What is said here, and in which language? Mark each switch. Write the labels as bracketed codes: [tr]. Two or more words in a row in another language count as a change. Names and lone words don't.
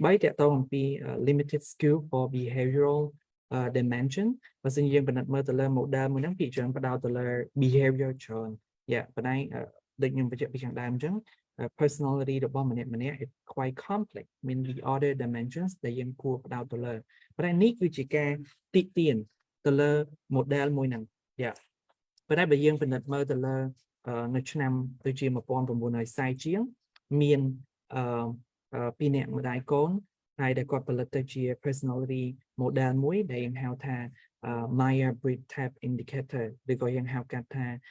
[km] 3តកតងអំពី [en] limited skill for behavioral dimension [km] បើសិនយើងពិនិត្យមើលទៅលើ model មួយហ្នឹងពីច្រើនផ្ដោតទៅលើ behavior ច្រើន yeah ប៉ុន្តែដូចខ្ញុំបញ្ជាក់ពីខាងដើមអញ្ចឹង personality របស់ម្នាក់ៗ [en] is quite complex [km] មាន [en] the other dimensions [km] ដែលយើងគួរផ្ដោតទៅលើប៉ុន្តែនេះគឺជាការទាក់ទាញទៅលើ model មួយហ្នឹង yeah ប៉ុន្តែបើយើងពិនិត្យមើលទៅលើនៅឆ្នាំដូចជា1940ជាងមានពីរនាក់ម្ដាយកូនហើយដែលគាត់ផលិតទៅជា [en] personality model [km] មួយដែលយើងហៅថា Myers-Briggs Type Indicator ឬក៏យើងហៅកាត់ថា